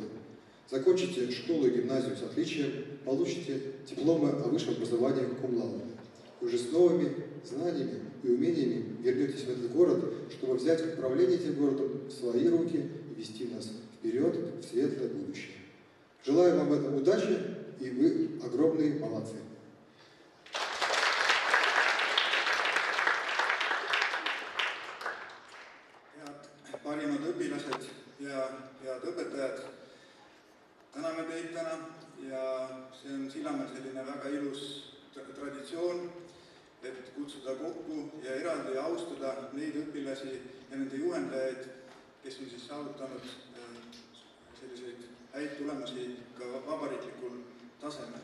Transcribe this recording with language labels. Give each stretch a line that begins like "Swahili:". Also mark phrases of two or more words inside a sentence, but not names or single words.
Russian: Закончите школу и гимназию с отличием, получите дипломы о высшем образовании
Latin: cum-laude.
Russian: И уже с новыми знаниями и умениями вернетесь в этот город, чтобы взять управление этим городом в свои руки и вести нас вперед в светлое будущее. Желаю вам в этом удачи, и вы огромные молодцы.
Estonian: Head parimad õpilased ja head õpetajad, täname teid täna ja see on Sillamäel selline väga ilus traditsioon, et kutsuda kokku ja eraldi austada neid õpilasi ja nende juhendajaid, kes on siis saavutanud selliseid häid tulemusi ka vabariiklikul tasemel.